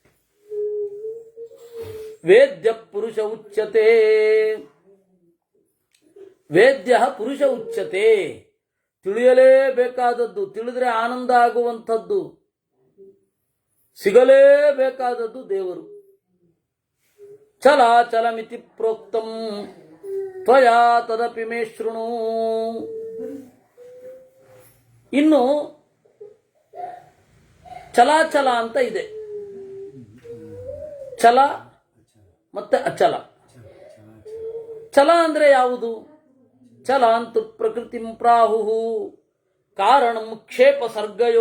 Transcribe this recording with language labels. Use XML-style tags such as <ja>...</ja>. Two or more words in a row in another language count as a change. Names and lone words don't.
<sa>ವೇದ್ಯ ಪುರುಷ ಉಚ್ಯತೆ, ವೇದ್ಯ ಪುರುಷ ಉಚ್ಯತೆ.</sa> <kn>ತಿಳಿಯಲೇಬೇಕಾದದ್ದು, ತಿಳಿದ್ರೆ ಆನಂದ ಆಗುವಂಥದ್ದು, ಸಿಗಲೇಬೇಕಾದದ್ದು ದೇವರು.</kn> <sa>ಚಲಾಚಲಮಿತಿ ಪ್ರೋಕ್ತಂ ತ್ವಯಾ ತದಪಿ ಮೇ ಶೃಣು.</sa> <kn>ಇನ್ನು ಚಲಾಚಲ ಅಂತ ಇದೆ. ಚಲ ಮತ್ತೆ ಅಚಲ. ಚಲ ಅಂದ್ರೆ ಯಾವುದು?</kn> <sa>ಚಲ ಅಂತೂ ಪ್ರಕೃತಿ ಪ್ರಾಹು ಕಾರಣಂ ಕ್ಷೇಪ ಸರ್ಗಯೋ.</sa>